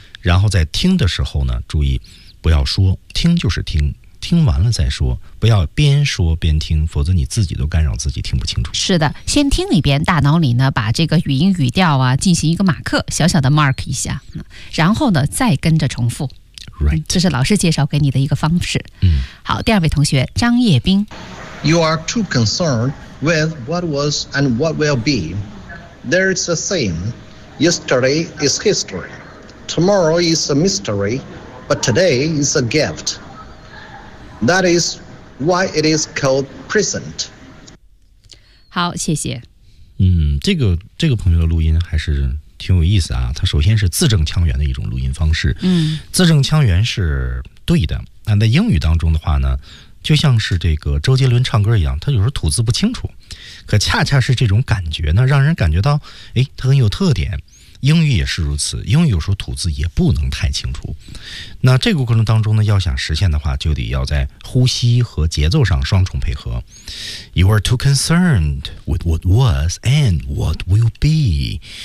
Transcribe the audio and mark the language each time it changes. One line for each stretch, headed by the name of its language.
Chinese: 然后在听的时候呢，注意不要说，听就是听，听完了再说，不要边说边听，否则你自己都干扰自己听不清楚。是的，先听一遍，大脑里呢把这个语音语调啊进行一个马克，小小的 mark 一下，然后呢再跟着重复。
English: Right.
Chinese: 这是老师介绍给你的一个方式。好，第二位同学张叶斌。
English: You are too concerned with what was and what will be. There is a saying, yesterday is history. Tomorrow is a mystery, but today is a gift. That is why it is called present.
Chinese: 好，谢谢。这个朋友的录音还是挺有意思啊。他首先是字正腔圆的一种录音方式。字正腔圆是对的。那在英语当中的话呢，就像是这个周杰伦唱歌一样，他有时候吐字不清楚。可恰恰是这种感觉呢，让人感觉到，哎，他很有特点。英语也是如此，英语有时候吐字也不能太清楚。那这个过程当中呢，要想实现的话，就得要在呼吸和节奏上双重配合。
English: You are too concerned with what was and what will be。